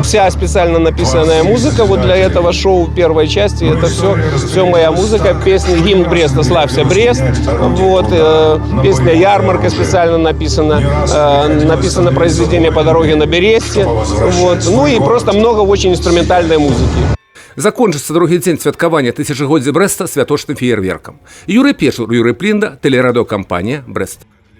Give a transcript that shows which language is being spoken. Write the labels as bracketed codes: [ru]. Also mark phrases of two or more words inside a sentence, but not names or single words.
[ru] Вся специально написанная музыка вот для этого шоу первой части, это все моя музыка. Песня «Гимн Бреста», «Славься, Брест». Вот, песня «Ярмарка» специально написана. Написано произведение «По дороге на Бересте». Вот. Ну и просто много очень инструментальной музыки. [be] Закончыцца другі дзень святкавання тысячагоддзя Брэста святочным феерверкам. Юрый Пешур, Юрий Плінда, тэлерадыёкампанія «Брэст».